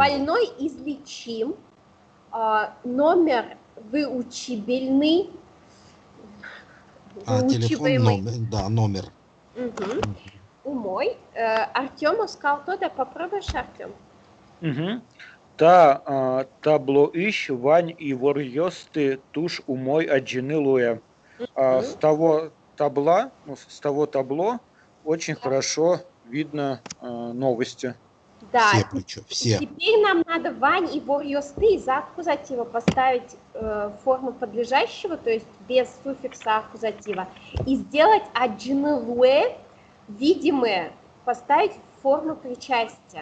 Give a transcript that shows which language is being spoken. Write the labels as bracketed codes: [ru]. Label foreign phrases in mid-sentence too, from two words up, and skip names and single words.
[ru] больной излечим, номер выучибельный, Телефон номер. Да, номер. [udm] Угу. Умой. [ru] Артем сказал, то да, попробуешь, Артем? [udm] Угу. Табло ищ, вань и ворьёсты туш умой аджины луя. [ru] С того табло очень хорошо видно новости. Да. Все причем, все. Теперь нам надо [udm] вань и ворьёсты [ru] из аккузатива поставить форму подлежащего, то есть без суффикса аккузатива, и сделать [udm] аджины луэ [ru] видимые, поставить форму причастия.